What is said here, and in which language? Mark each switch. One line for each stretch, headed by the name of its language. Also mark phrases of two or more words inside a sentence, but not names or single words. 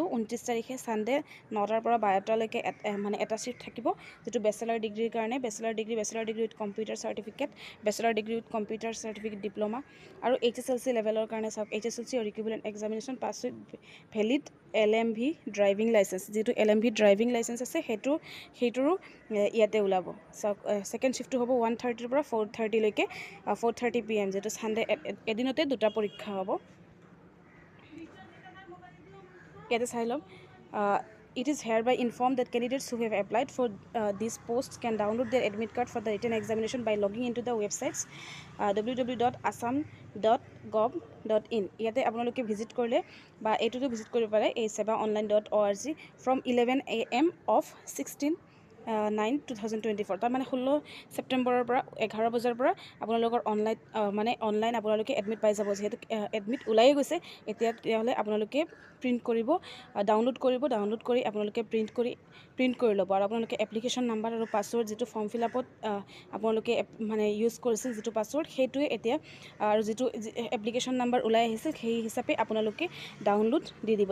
Assamese: 29 তাৰিখে ছানডে 9টাৰ পৰা 12টালৈকে এটা ছিফ্ট থাকিব, যিটো
English: bachelor degreeৰ
Assamese: কাৰণে
English: bachelor degree with computer certificate, bachelor degree with computer certificate diploma
Assamese: আৰু HSLC লেভেলৰ কাৰণে চাওক HSLC আৰু
English: equivalent examination pass with valid LMV driving licence.
Assamese: যিটো
English: LMV driving licence
Assamese: আছে সেইটোৰো ইয়াতে ওলাব। চাওক
English: second shiftটো
Assamese: হ'ব 1:30 পৰা 4:30লৈকে 4:30 PM, যিটো ছানডে এদিনতে দুটা পৰীক্ষা হ'ব। ইয়াতে চাই ল'ম
English: it is hereby informed that candidates who have applied for these posts can download their admit card for the written examination by logging into the websites www.assam.gov.in
Assamese: ইয়াতে আপোনালোকে ভিজিট কৰিলে বা এইটোতো ভিজিট কৰিব পাৰে এই
English: seva.online.org from 11 AM of 16/9/2024
Assamese: তাৰমানে 16 ছেপ্টেম্বৰৰ পৰা 11 বজাৰ পৰা আপোনালোকৰ অনলাইন আপোনালোকে এডমিট পাই যাব। যিহেতু এডমিট ওলাই গৈছে এতিয়া, তেতিয়াহ'লে আপোনালোকে প্ৰিণ্ট কৰিব, ডাউনলোড কৰি আপোনালোকে প্ৰিণ্ট কৰি ল'ব। আৰু আপোনালোকে
English: application number
Assamese: আৰু পাছৱৰ্ড যিটো
English: form fill upত
Assamese: আপোনালোকে ইউজ কৰিছিল যিটো পাছৱৰ্ড সেইটোৱে এতিয়া আৰু যিটো
English: application number
Assamese: ওলাই আহিছিল সেই হিচাপে আপোনালোকে ডাউনলোড দি দিব।